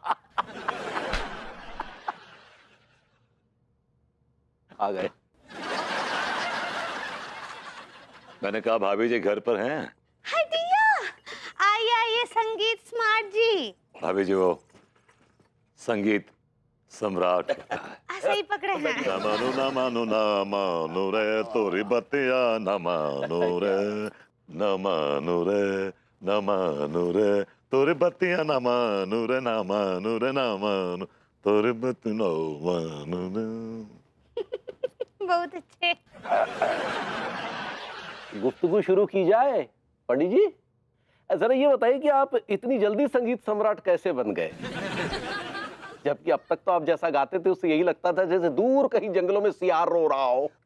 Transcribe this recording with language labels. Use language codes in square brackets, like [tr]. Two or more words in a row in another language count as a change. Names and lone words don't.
[hi] आ गए। मैंने कहा भाभी जी घर पर हैं? हाय दिया, आइए आइए संगीत स्मार्ट जी। भाभी जी वो संगीत सम्राट ऐसे ही पकड़े हैं। ना मानो रे तोरी बतिया, न मानो रे, न मानो रे, न मानो रे तोरी बतिया, न मानो रे, न मानो रे, न मानो। तोरे बतनो मानना। बहुत अच्छे। गुफ्तगू शुरू की जाए पंडित जी। जरा ये बताइए कि आप इतनी जल्दी संगीत सम्राट कैसे बन गए, जबकि अब तक तो आप जैसा गाते थे उससे यही लगता था जैसे दूर कहीं जंगलों में सियार रो रहा हो।